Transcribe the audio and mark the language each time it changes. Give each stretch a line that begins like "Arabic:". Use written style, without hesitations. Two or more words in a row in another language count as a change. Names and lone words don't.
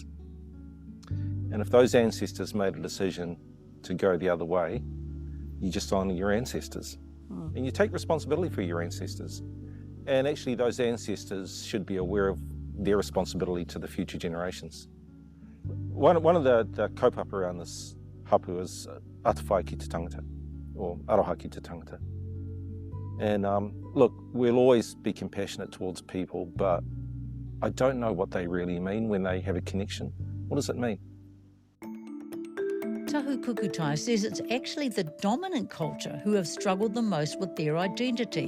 English: And if those ancestors made a decision to go the other way, you just honour your ancestors. And you take responsibility for your ancestors. And actually those ancestors should be aware of their responsibility to the future generations. One of the kaupapa around this hapu is
Māori: atawhai ki te tangata,
English: or
Māori: aroha ki te tangata.
English: And look, we'll always be compassionate towards people, but I don't know what they really mean when they have a connection. What does it mean? Tahu Kukutai says it's actually the dominant culture who have struggled the most with their identity.